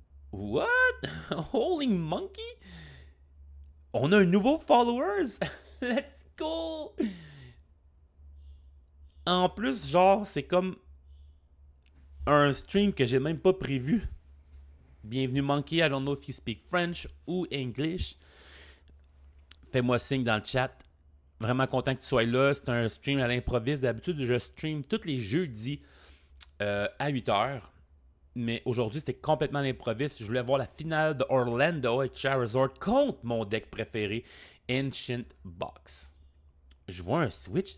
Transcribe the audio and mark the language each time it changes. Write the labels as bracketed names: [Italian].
[English] What? Holy monkey? [French] On a un nouveau followers? [English] Let's go! [French] En plus, genre, c'est comme un stream que j'ai même pas prévu. Bienvenue [English] Monkey, I don't know if you speak French ou English. [French] Fais-moi signe dans le chat. Vraiment content que tu sois là. C'est un stream à l'improviste. D'habitude, je stream tous les jeudis à 8h. Mais aujourd'hui, c'était complètement à l'improviste. Je voulais voir la finale de Orlando avec Charizard contre mon deck préféré, Ancient Box. Je vois un switch.